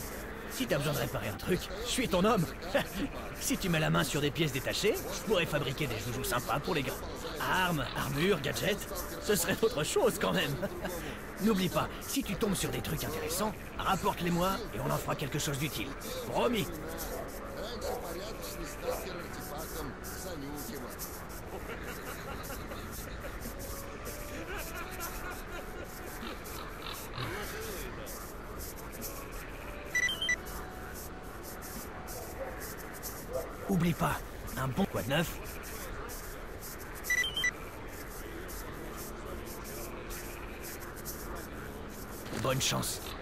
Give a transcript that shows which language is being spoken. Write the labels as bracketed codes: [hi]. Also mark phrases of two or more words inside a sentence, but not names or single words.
[fr] Si t'as besoin de réparer un truc, je suis ton homme. Si tu mets la main sur des pièces détachées, je pourrais fabriquer des joujoux sympas pour les gars. Armes, armures, gadgets, ce serait autre chose quand même. N'oublie pas, si tu tombes sur des trucs intéressants, rapporte-les-moi et on en fera quelque chose d'utile. Promis. [ru] Раньше порядочный сталкер артефактом занюхивал. [fr] Oublie pas, un bon quoi de neuf. Bonne chance.